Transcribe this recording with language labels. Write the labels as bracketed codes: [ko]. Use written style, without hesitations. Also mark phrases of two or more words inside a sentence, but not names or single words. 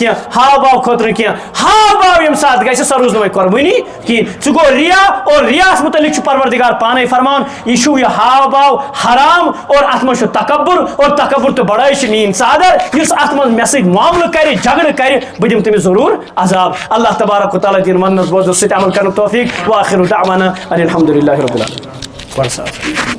[ks] کینٛہہ ہاو باو خٲطرٕ کینٛہہ ہاو باو ییٚمہِ ساتہٕ گژھِ سۄ روٗز نہٕ وۄنۍ قۄربٲنی کِہینۍ ژٕ گوٚو ریا اور رِیاہس مُتعلق چھُ پروردگار پانے فرمان یہِ چھُ یہِ ہاو باو حرام اور اتھ منٛز چھُ تکبر اور تکبر تہٕ بڑٲے چھِ میٲنۍ ژادر یُس اتھ منٛز مےٚ سۭتۍ معاملہٕ کرِ جگڑٕ کرِ بہٕ دِمہٕ تٔمِس ضروٗر عذاب [ar] اللہ تبارک و تعالیٰ [ks] دِن وننس بوزنس سۭتۍ عمل کرنُک توفیٖق [ar] واخر دعوانا ان الحمدُللہ رب العالمین